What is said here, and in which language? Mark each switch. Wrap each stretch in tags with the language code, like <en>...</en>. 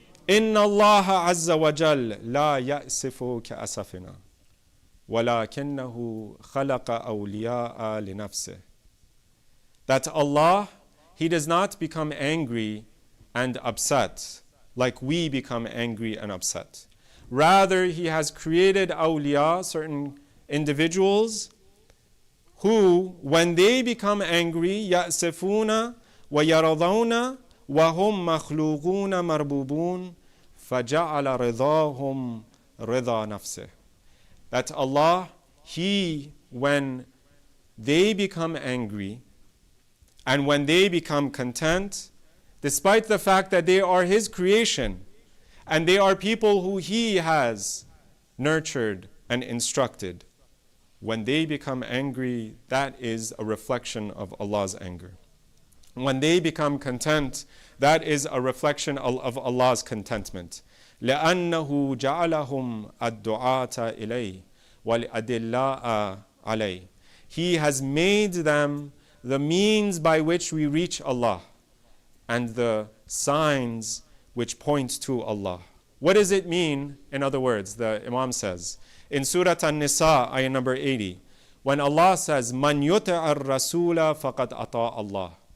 <ar>إن الله عز وجل لا يأسف كأسفنا ولكنه خلق أولياء لنفسه.</ar> <en>That Allah, He does not become angry and upset like we become angry and upset. Rather, He has created awliya, certain individuals, who, when they become angry,</en> <ar>يَأْسِفُونَ وَيَرَضَوْنَ وَهُمْ مَخْلُوقُونَ مَرْبُوبُونَ فَجَعَلَ رِضَاهُمْ رِضَى نَفْسِهِ.</ar> <en>That Allah, He, when they become angry and when they become content, despite the fact that they are His creation and they are people who He has nurtured and instructed, when they become angry, that is a reflection of Allah's anger. When they become content, that is a reflection of Allah's contentment.</en> <ar>لأنه جعلهم الدعاة إليه والأدلاء عليه.</ar> <en>He has made them the means by which we reach Allah and the signs which point to Allah. What does it mean? In other words, the Imam says in Surah An-Nisa, ayah number 80, when Allah says,</en> <ar>"Man yuti'ar rasula faqad ata Allah."</ar>